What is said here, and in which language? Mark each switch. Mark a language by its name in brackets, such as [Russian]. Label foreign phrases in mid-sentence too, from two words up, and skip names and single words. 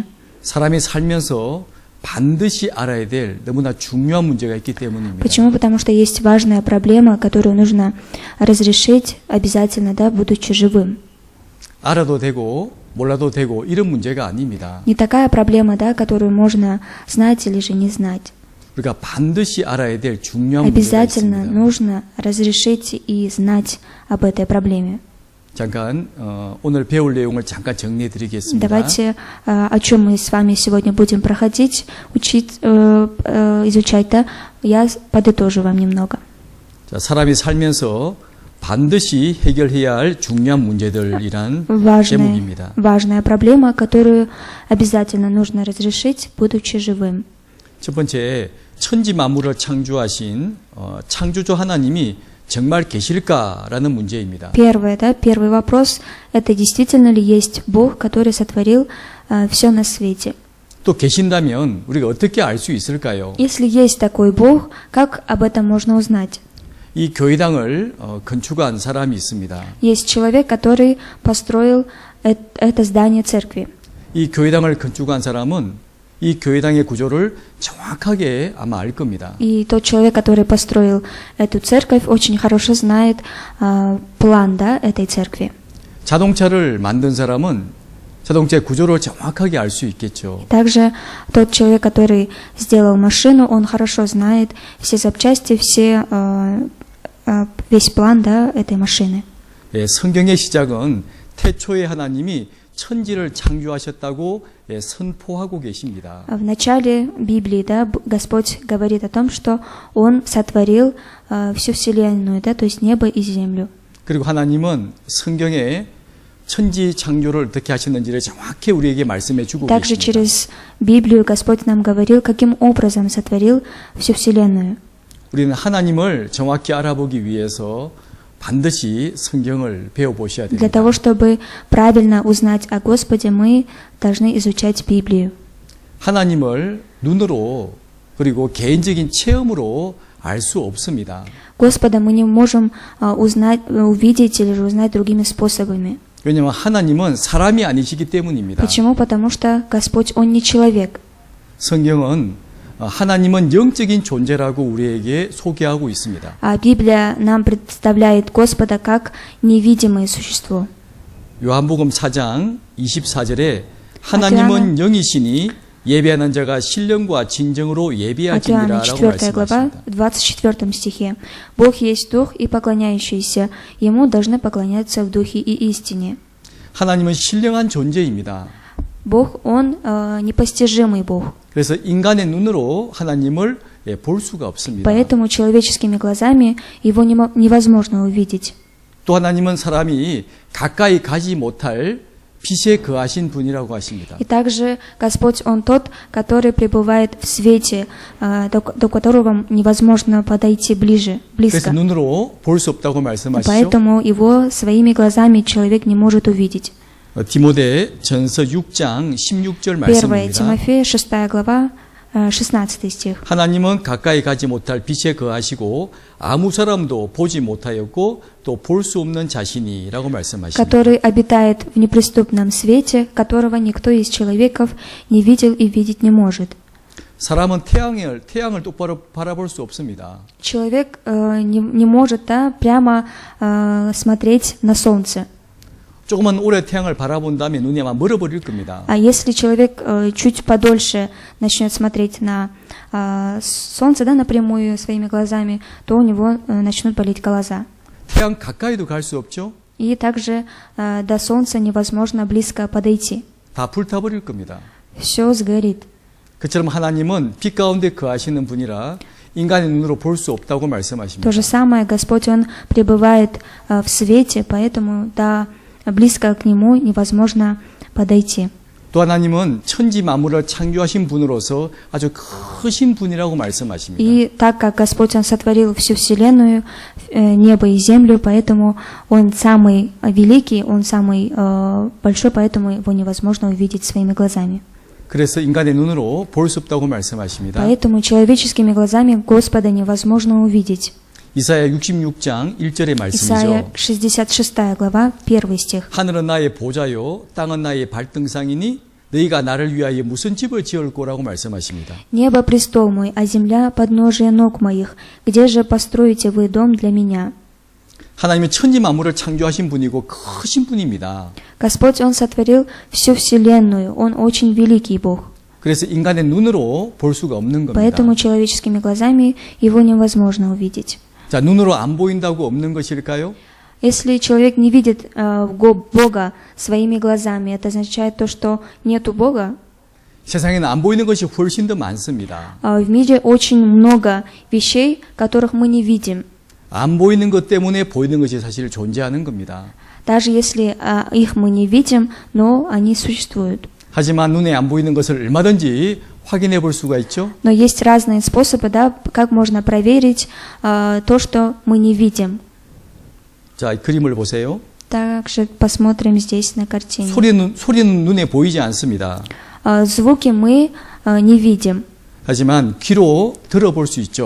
[Korean] 사람이 살면서 반드시 알아야 될 너무나 중요한 문제가 있기 때문입니다. [Russian] Почему? Потому что есть важная проблема, которую нужно разрешить обязательно, да, будучи живым. [Korean] 알아도 되고 몰라도 되고 이런 문제가 아닙니다. [Russian] Не такая проблема, да, которую можно знать или же не знать. [Korean] 우리가 반드시 알아야 될 중요한 문제가 [Russian] Обязательно [Korean] 있습니다. [Russian] нужно разрешить и знать об этой проблеме. [Korean] 잠깐 오늘 배울 내용을 잠깐 정리해 드리겠습니다. [Russian] Давайте, о чем мы с вами сегодня будем проходить, изучать, да, я подытожу вам немного. [Korean] 자, 사람이 살면서 반드시 해결해야 할 중요한 문제들이란 제목입니다. [Russian] Важная проблема, которую обязательно нужно разрешить, будучи живым. [Korean] 첫 번째, 천지 만물을 창조하신 창조주 하나님이 정말 계실까라는 문제입니다. [Russian] Первый вопрос, это действительно ли есть Бог, который сотворил все на свете? [Korean] 또 계신다면 우리가 어떻게 알 수 있을까요? [Russian] Если есть такой Бог, как об этом можно узнать? [Korean] 이 교회당을 건축한 사람이 있습니다. [Russian] Есть человек, который построил это здание церкви. [Korean] 이 교회당을 건축한 사람은 이 교회당의 구조를 정확하게 아마 알 겁니다. [Russian] И тот человек, который построил эту церковь, очень хорошо знает план, да, этой церкви. [Korean] 자동차를 만든 사람은 자동차의 구조를 정확하게 알 수 있겠죠. [Russian] Также тот человек, который сделал машину, он хорошо знает все запчасти, весь план, да, этой машины. [Korean] 예, 성경의 시작은 태초에 하나님이 천지를 창조하셨다고 선포하고 계십니다. [Russian] В начале Библии, да, Господь говорит о том, что Он сотворил всю вселенную, да, то есть небо и землю. [Korean] 그리고 하나님은 성경에 천지 창조를 어떻게 하셨는지를 정확히 우리에게 말씀해 주고 [Russian] Также [Korean] 계십니다. [Russian] через Библию Господь нам говорил, каким образом сотворил всю вселенную. [Korean] 우리는 하나님을 정확히 알아보기 위해서 반드시 성경을 배워보셔야 [Russian] Для [Korean] 됩니다. [Russian] того, чтобы правильно узнать о Господе, мы должны изучать Библию. [Korean] 하나님을 눈으로 그리고 개인적인 체험으로 알 수 없습니다. [Russian] Господа мы не можем увидеть или же узнать другими способами. [Korean] 왜냐하면 하나님은 사람이 아니시기 때문입니다. [Russian] Почему? Потому что Господь, Он не человек. [Korean] 성경은 하나님은 영적인 존재라고 우리에게 소개하고 있습니다. [Russian] А Библия нам представляет Господа как невидимое существо. [Korean] 요한복음 4장 24절에 하나님은 영이시니 예배하는 자가 신령과 진정으로 [Russian] От Иоанна [Korean] 예배하시니라라고 [Russian] 4 глава, [Korean] 말씀하십니다. [Russian] в 24 стихе. Бог есть Дух, и поклоняющиеся Ему должны поклоняться в Духе и истине. [Korean] 하나님은 신령한 존재입니다. [Russian] Бог, Он непостижимый Бог. [Korean] 그래서 인간의 눈으로 하나님을 볼 수가 없습니다. [Russian] Поэтому человеческими глазами Его невозможно увидеть. [Korean] 또 하나님은 사람이 가까이 가지 못할 빛에 거하신 분이라고 하십니다. [Russian] И также Господь, Он тот, который пребывает в свете, до которого невозможно подойти [Korean] 그래서 [Russian] близко. [Korean] 눈으로 볼 수 없다고 말씀하시죠. [Russian] Поэтому Его своими глазами человек не может увидеть. [Korean] 디모데 전서 6장 16절 [Russian] 1 [Korean] 말씀입니다. [Russian] Тимофея, 6 глава, 16 стих. [Korean] 하나님은 가까이 가지 못할 빛에 거하시고 아무 사람도 보지 못하였고 또 볼 수 없는 자신이라고 말씀하십니다. [Russian] Который обитает в неприступном свете, которого никто из человеков не видел и видеть не может. [Korean] 사람은 태양을 똑바로 바라볼 수 없습니다. [Russian] Человек не может, да, прямо смотреть на солнце. [Korean] 조금만 오래 태양을 바라본다면 눈이 아마 멀어버릴 겁니다. [Russian] А если человек чуть подольше начнет смотреть на солнце, да, напрямую своими глазами, то у него начнут болеть глаза. [Korean] 태양 가까이도 갈 수 없죠. [Russian] И также до солнца невозможно близко подойти. [Korean] 다 불타버릴 겁니다. [Russian] Все сгорит. [Korean] 그처럼 하나님은 빛 가운데 거하시는 분이라 인간의 눈으로 볼 수 없다고 말씀하십니다. [Russian] То же самое, Господь, Он пребывает в свете, поэтому близко к Нему невозможно подойти. [Korean] 또 또 하나님은 천지 만물을 창조하신 분으로서 아주 크신 분이라고 말씀하십니다. [Russian] И так как Господь, Он сотворил всю вселенную, небо и землю, поэтому Он самый великий, Он самый большой, поэтому Его невозможно увидеть своими глазами. [Korean] 그래서 인간의 눈으로 볼 수 없다고 말씀하십니다. [Russian] Поэтому человеческими глазами Господа невозможно увидеть. [Korean] 이사야 66장 1절의 [Russian] Исайя [Korean] 말씀이죠. [Russian] 66 глава, 1 стих. [Korean] 하늘은 나의 보좌요 땅은 나의 발등상이니 너희가 나를 위하여 무슨 집을 지을 거라고 말씀하십니다. [Russian] «Небо – престол мой, а земля – подножие ног моих. Где же построите вы дом для меня?» [Korean] 하나님은 천지 만물을 창조하신 분이고 크신 분입니다. [Russian] Господь, Он сотворил всю вселенную, Он очень великий Бог. [Korean] 그래서 인간의 눈으로 볼 수가 없는 겁니다. [Russian] Поэтому человеческими глазами Его невозможно увидеть. [Korean] 자, 눈으로 안 보인다고 없는 것일까요? [Russian] Если человек не видит Бога своими глазами, это означает то, что нету Бога. [Korean] 세상에는 안 보이는 것이 훨씬 더 많습니다. [Russian] В мире очень много вещей, которых мы не видим. [Korean] 안 보이는 것 때문에 보이는 것이 사실 존재하는 겁니다. [Russian] Даже если их мы не видим, но они существуют. [Korean] 하지만 눈에 안 보이는 것을 얼마든지 확인해 볼 수가 있죠. [Russian] Но есть разные способы, да, как можно проверить то, что мы не видим. [Korean] 자, 이 그림을 보세요. [Russian] Также посмотрим здесь на картине. [Korean] 소리는 눈에 보이지 않습니다. [Russian] Звуки мы не видим, [Korean] 하지만 귀로 들어볼 수 있죠.